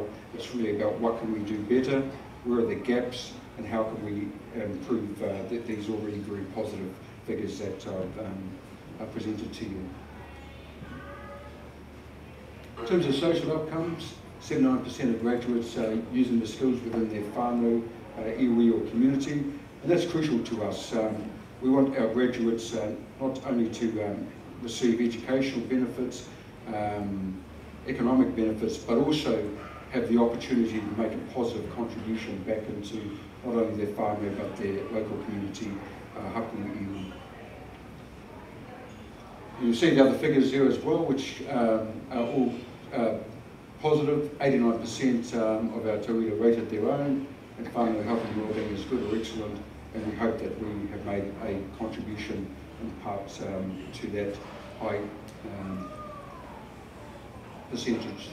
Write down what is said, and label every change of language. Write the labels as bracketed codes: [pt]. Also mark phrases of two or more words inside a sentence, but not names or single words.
[en] It's really about what can we do better, where are the gaps, and how can we improve these already very positive figures that I've presented to you. In terms of social outcomes, 79% of graduates using the skills within their whānau, iwi or community, and that's crucial to us. We want our graduates not only to receive educational benefits, economic benefits, but also have the opportunity to make a positive contribution back into not only their whānau but their local community, [mi] hapu iwi. [en] You see the other figures here as well, which are all positive. 89% of our tauira rated their own, and whānau health and wellbeing is good or excellent, and we hope that we have made a contribution in part to that high percentage.